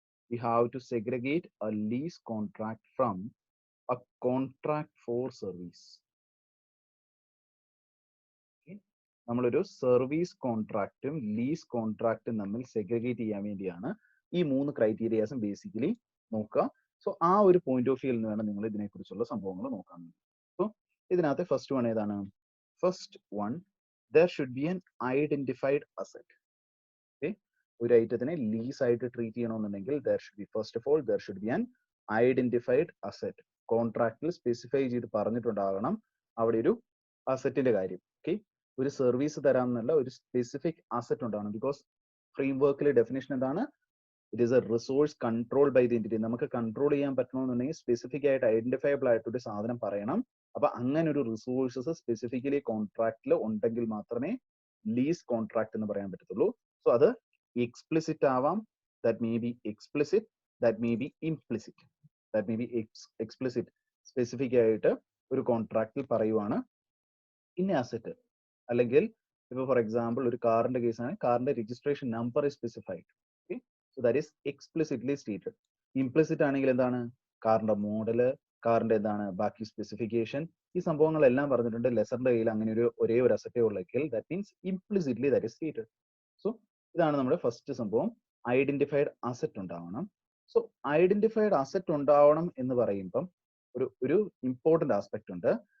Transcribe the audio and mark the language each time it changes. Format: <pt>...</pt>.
<en>We have to segregate a lease contract from a contract for service.</en> <ml>നമ്മളൊരു service കോൺട്രാക്റ്റും lease കോൺട്രാക്റ്റും തമ്മിൽ segregate ചെയ്യാൻ വേണ്ടിയാണ് ഈ 3 ക്രൈറ്റീരിയാസും ബേസിക്കലി നോക്കുക. സോ ആ ഒരു പോയിന്റ് ഓഫ് വ്യൂവിൽ നിന്ന് വേണം നിങ്ങൾ ഇതിനെക്കുറിച്ചുള്ള സംഭവങ്ങൾ നോക്കാൻ. സോ ഇതിനകത്ത് ഫസ്റ്റ് വൺ ഏതാണ്, first one,</ml> <en>there should be an identified asset. Okay,</en> <ml>ഒരു ഐറ്റത്തിനെ ലീസ് ആയിട്ട് ട്രീറ്റ് ചെയ്യണമെന്നുണ്ടെങ്കിൽ</ml> <en>there should be, first of all, there should be an identified asset.</en> <ml>കോൺട്രാക്റ്റിൽ specify ചെയ്ത് പറഞ്ഞിട്ടുണ്ടാകണം അവിടെ ഒരു അസറ്റിന്റെ കാര്യം. ഓക്കെ, ഒരു സർവീസ് തരാമെന്നല്ല, ഒരു സ്പെസിഫിക് അസറ്റ് ഉണ്ടാകണം.</ml> <en>because</en> <ml>ഫ്രെയിംവർക്കിലെ ഡെഫിനേഷൻ എന്താണ്,</ml> <en>It is a resource control by the entity.</en> <ml>നമുക്ക് കൺട്രോൾ ചെയ്യാൻ പറ്റണമെന്നുണ്ടെങ്കിൽ സ്പെസിഫിക് ആയിട്ട് ഐഡന്റിഫയബിൾ ആയിട്ടൊരു സാധനം പറയണം. അപ്പൊ അങ്ങനെ ഒരു റിസോഴ്സസ് സ്പെസിഫിക്കലി കോൺട്രാക്റ്റിൽ ഉണ്ടെങ്കിൽ മാത്രമേ ലീസ് കോൺട്രാക്ട് എന്ന് പറയാൻ പറ്റത്തുള്ളൂ.</ml> <en>so</en> <ml>അത് എക്സ്പ്ലിസിറ്റ് ആവാം,</ml> <en>That may be explicit, that may be implicit. That may be explicit,</en> <ml>specific ആയിട്ട് ഒരു കോൺട്രാക്റ്റിൽ പറയുവാണ് ഇന്ന അസറ്റ്. അല്ലെങ്കിൽ ഇപ്പൊ ഫോർ എക്സാമ്പിൾ ഒരു കാറിന്റെ കേസാണ്, കാറിന്റെ registration number</ml> <en>is specified. Okay, so that is explicitly stated.</en> <ml>Implicit ആണെങ്കിൽ എന്താണ്, കാറിന്റെ മോഡല്, കാറിന്റെ എന്താണ് ബാക്കി സ്പെസിഫിക്കേഷൻ, ഈ സംഭവങ്ങളെല്ലാം പറഞ്ഞിട്ടുണ്ട്. ലെസറിന്റെ കയ്യിൽ അങ്ങനെ ഒരേ ഒരു അസറ്റേ ഉള്ളെങ്കിൽ</ml> <en>that means implicitly that is stated.</en> <ml>So ഇതാണ് നമ്മുടെ ഫസ്റ്റ് സംഭവം, ഐഡന്റിഫൈഡ് അസറ്റ് ഉണ്ടാവണം. സോ ഐഡന്റിഫൈഡ് അസറ്റ് ഉണ്ടാവണം എന്ന് പറയുമ്പം ഒരു ഇമ്പോർട്ടന്റ് ആസ്പെക്ട് ഉണ്ട്.</ml>